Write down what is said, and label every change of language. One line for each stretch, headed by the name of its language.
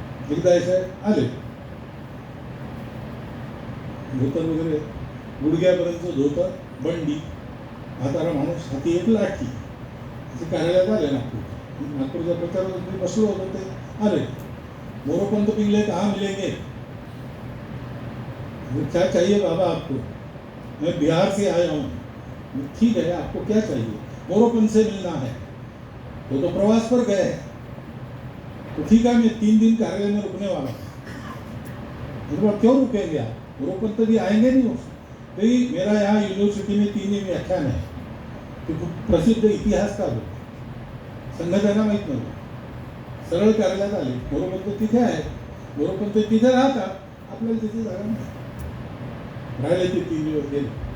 Marathi: एकदा असे आले, धोतर वगैरे गुडघ्यापर्यंत धोतर, बंडी, म्हातारा माणूस, हाती एक लाठी, असे कार्यालयात आले नागपूरच्या प्रचारात मी बसलो होतो. ते आले,
Hindi: मोरोपंत पिघले कहाँ मिलेंगे, क्या चाहिए बाबा आपको, मैं बिहार से आया हूँ. ठीक है, आपको क्या चाहिए, मोरोपंत से मिलना है. तो प्रवास पर गए, तो ठीक है मैं 3 दिन कार्यालय में रुकने वाला हूँ. क्यों रुकेंगे आप, मोरोपंत भी आएंगे नहीं. भाई मेरा यहाँ यूनिवर्सिटी में 3 दिन व्याख्यान है.
Marathi: तो प्रसिद्ध इतिहासकार होते, संघ त्यांना माहीत नव्हतं. सरळ कार्यालयात आले, मोरोपंत तिथे आहे, मोरोपंत तिथे राहतात, आपल्याला तिथे जागा नाही. राहिले ते 3 दिवस गेले.